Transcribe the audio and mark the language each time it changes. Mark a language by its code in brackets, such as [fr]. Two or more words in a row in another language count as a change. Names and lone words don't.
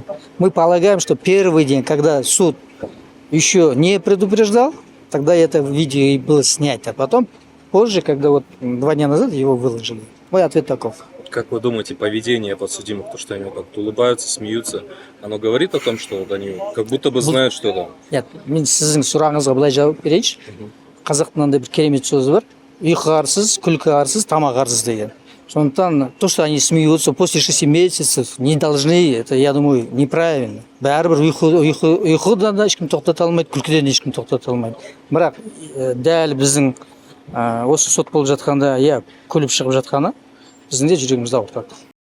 [ru] Мы полагаем, что первый день, когда суд еще не предупреждал, тогда это видео и было снято. А потом, позже, когда 2 дня назад его выложили. Мой ответ таков. Как вы думаете, поведение подсудимых, то, что они как-то улыбаются, смеются, оно говорит о том, что они как будто бы знают что-то? Нет, [kk] мен сіздің сұрағыңызға былай жауап берейінші. Қазақтың мынандай бір керемет сөзі бар. Ұйқы арсыз, күлкі арсыз, тамақ арсыз деген. Сондықтан, [ru] то, что они смеются после 6 месяцев, не должны, это, я думаю, неправильно. [kk] Бәрібір ұйқыдан да ешкім тоқтата алмайды, күлкіден де ешкім тоқтата алмайды. Бірақ дәл біздің осы сот болып жатқанда, күліп шығып жатқаны біздің де жүрегімізді ауыртады.